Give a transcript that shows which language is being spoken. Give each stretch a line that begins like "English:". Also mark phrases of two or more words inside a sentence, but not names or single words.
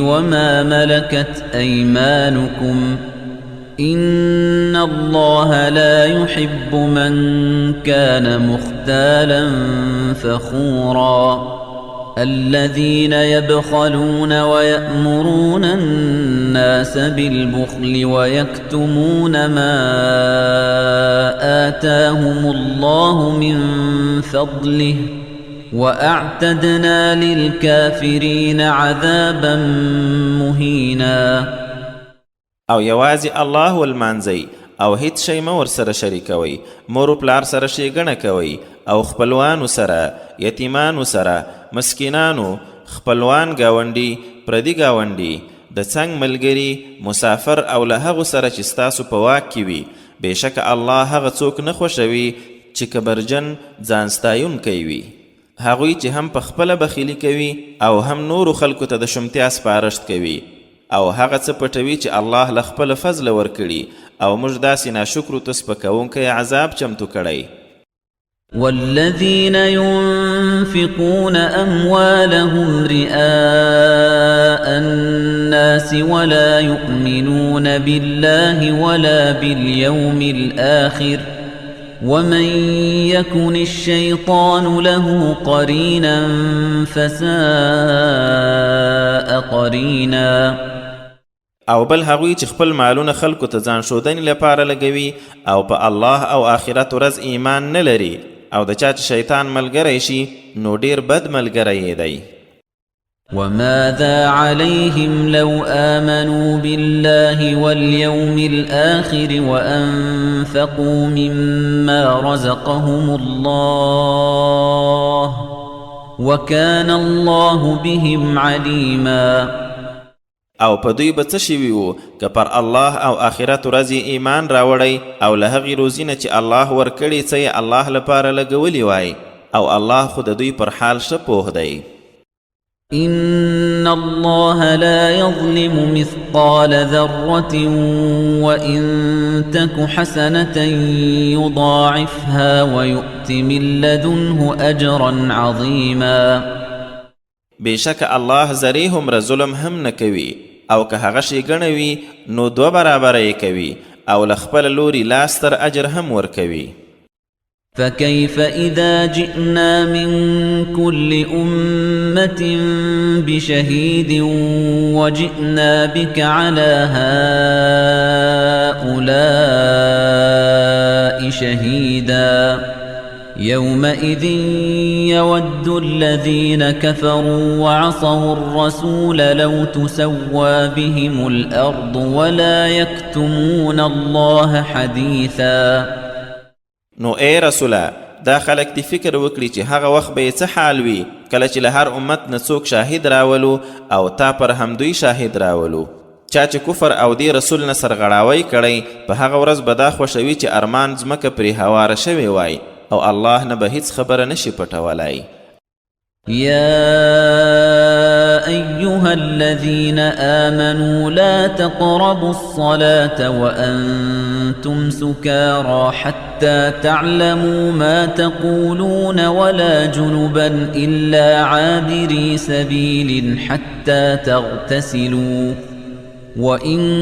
Arabic: وما ملكت أيمانكم إن الله لا يحب من كان مختالا فخورا الذين يبخلون ويأمرون الناس بالبخل ويكتمون ما آتاهم الله من فضله وأعتدنا للكافرين عذابا مهينا
Pashto: او یوازې الله ولمانځئ او هیڅ شی مه ورسره شریکوئ مور و پلار سره ښېګڼه کوئ او خپلوانو سره یتیمانو سره مسکینانو خپلوان ګاونډي پردي ګاونډي د څنګ ملګري مسافر او له هغو سره چې ستاسو په واک کې وي بېشکه الله هغه څوک نه خوښوي چې کبرجن ځان ستایونکی وي هغوی چې هم په خپله بخیلي کوي او هم نورو خلکو ته د شمتیا سپارښت کوي او هغه څه پټوي چې الله له خپله فضله ورکړي او موږ داسې ناشکرو ته سپکوونکی عذاب چمتو کړی
Arabic: والذين ينفقون أموالهم رئاء الناس ولا يؤمنون بالله ولا باليوم الآخر ومن يكن الشيطان له قرينا فساء قرينا
Pashto: او بل هغوی چې خپل مالونه خلکو ته ځان ښودنې لپاره لګوي او په الله او آخرت ورځ ایمان نه لري او د چا چې شیطان ملګری شي نو ډیر بد ملګری دی
Arabic: وماذا عليهم لو آمنوا بالله واليوم الآخر وأنفقوا مما رزقهم الله وكان الله بهم عليما
Pashto: او په دوی به څه شوي وو که پر الله او آخرت ورځې ایمان راوړی او له هغې روزي نه چې الله ورکړي څه یې الله لپاره لګولي وای او الله خو د دوی پر حال ښه پوه دی
Arabic: إن الله لا يظلم مثقال ذرة وإن تك حسنة يضاعفها ويؤت من لدنه أجرا عظيما
Pashto: بېشکه الله ذرې هومره ظلم هم نه کوي او که هغه ښېګڼه وي نو دوه برابره یې کوي او له خپله لوري لاستر اجر هم ورکوي
Arabic: فكيف إذا جئنا من كل أمة بشهيد وجئنا بك على هؤلاء شهيدا يومئذ يود الذين كفروا وعصوا الرسول لو تسوى بهم الأرض ولا يكتمون الله حديثا
Pashto: نو ای رسوله دا خلک دی فکر وکړي چې هغه وخت به یې څه حال وي کله چې له هر امت نه څوک شاهد راولو او تا پر همدوی شاهد راولو چا چې کفر او دی رسول نه سرغړاوی کړی په هغه ورځ به دا خوښوي چې ارمان ځمکه پرې هواره شوې وای او الله نه به هیڅ خبره نشي پټولای
Arabic: يا أيها الذين آمنوا لا تقربوا الصلاة وأنتم سكارى حتى تعلموا ما تقولون ولا جنبا إلا عابري سبيل حتى تغتسلوا وإن